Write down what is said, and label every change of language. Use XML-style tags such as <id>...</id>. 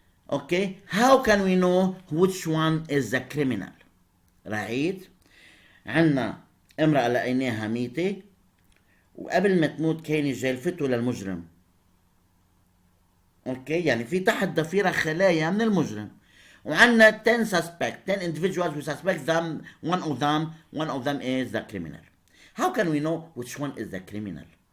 <en>Okay. How can we know which one is the criminal? right.</en> <ar>عندنا امرأة لقيناها ميتة وقبل ما تموت كان جلفته للمجرم. اوكي، يعني في تحت ضفيرة خلايا من المجرم. وعندنا</ar> <en>10 suspect, 10 individuals we suspect them, one of them is the criminal. How can we know which one is the criminal?</en>